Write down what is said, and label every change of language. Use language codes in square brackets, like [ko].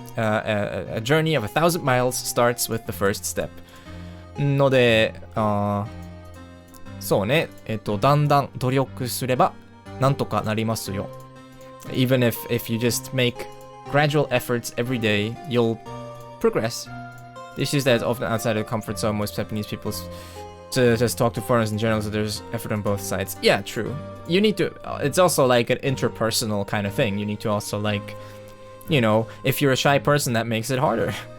[en] A journey of 1,000 miles starts with the first step. [ja] ので、そうね、だんだん努力すればなんとかなりますよ。 [en] Even if you just make gradual efforts every day, you'll progress. The issue is that it's often outside of the comfort zone. Most Japanese people to just talk to foreigners in general, so there's effort on both sides. Yeah, true. You need to, it's also like an interpersonal kind of thing. You need to also like, you know, if you're a shy person, that makes it harder.